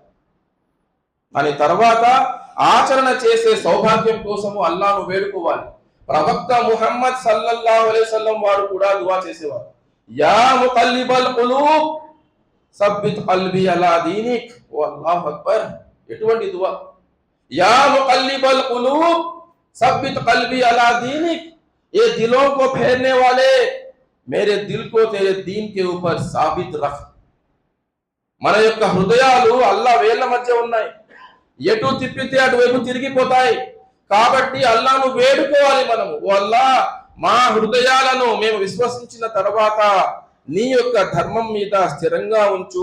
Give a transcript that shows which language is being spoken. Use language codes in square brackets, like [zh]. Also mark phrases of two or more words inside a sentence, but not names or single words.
[te] దాని తర్వాత ఆచరణ చేసే సౌభాగ్యం కోసము అల్లాహ్ను వేడుకోవాలి. ప్రవక్త ముహమ్మద్ [ar] صلى الله عليه وسلم [te] వారు కూడా దువా చేసేవారు, [ar] يا مقلب القلوب ثبت قلبي على دينك. ఓ الله أكبر. [te] ఎటువంటి దువా! [ar] يا مقلب القلوب ثبت قلبي على دينك, [ur] اے دلوں کو پھیرنے والے میرے دل کو تیرے دین کے اوپر ثابت رکھ. [te] మన యొక్క హృదయాలు అల్లా వేళ్ల మధ్య ఉన్నాయి, ఎటు తిప్పితే అటువైపు తిరిగిపోతాయి. కాబట్టి అల్లాను వేడుకోవాలి మనము, ఓ అల్లా మా హృదయాలను మేము విశ్వసించిన తర్వాత నీ యొక్క ధర్మం మీద స్థిరంగా ఉంచు.